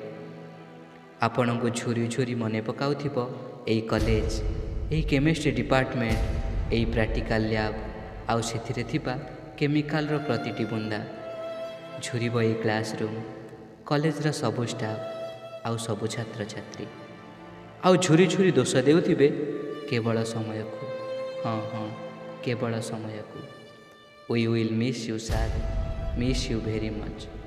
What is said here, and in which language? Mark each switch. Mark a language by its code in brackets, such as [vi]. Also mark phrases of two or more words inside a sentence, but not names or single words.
[or] ଆପଣଙ୍କୁ ଝୁରି ଝୁରି ମନେ ପକାଉଥିବ ଏଇ କଲେଜ, ଏଇ [en] chemistry department, [or] ଏଇ [en] practical lab [or] ଆଉ ସେଥିରେ ଥିବା କେମିକାଲର ପ୍ରତିଟି ବୁନ୍ଦା। ଝୁରିବ ଏଇ କ୍ଲାସରୁମ୍, କଲେଜର ସବୁ ଷ୍ଟାଫ୍ ଆଉ ସବୁ ଛାତ୍ରଛାତ୍ରୀ। ଆଉ ଝୁରି ଝୁରି ଦୋଷ ଦେଉଥିବେ କେବଳ ସମୟକୁ। ହଁ, କେବଳ ସମୟକୁ। [en] We will miss you sir, miss you very much.